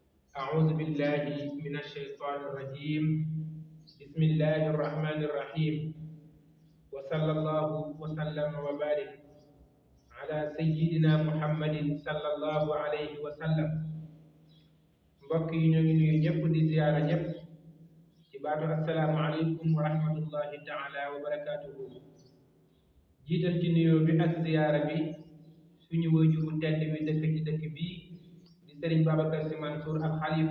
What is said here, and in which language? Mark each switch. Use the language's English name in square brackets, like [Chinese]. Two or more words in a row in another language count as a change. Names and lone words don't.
[Arabic] أعوذ بالله من الشيطان الرجيم. بسم الله الرحمن الرحيم. وصلى الله وسلم وبارك على سيدنا محمد صلى الله عليه وسلم. [Wolof] mbokk yi ñoo ngi nuyu ñëpp di ziyaara ñëpp ci baatu [Arabic] السلام عليكم ورحمة الله تعالى وبركاته. [Wolof] jiital ci nuyoo bi ak ziyaara bi suñu wajuru tedd bi dëkk ci dëkk bii di Sëriñ Babacar Sy Mansour al Khalifa.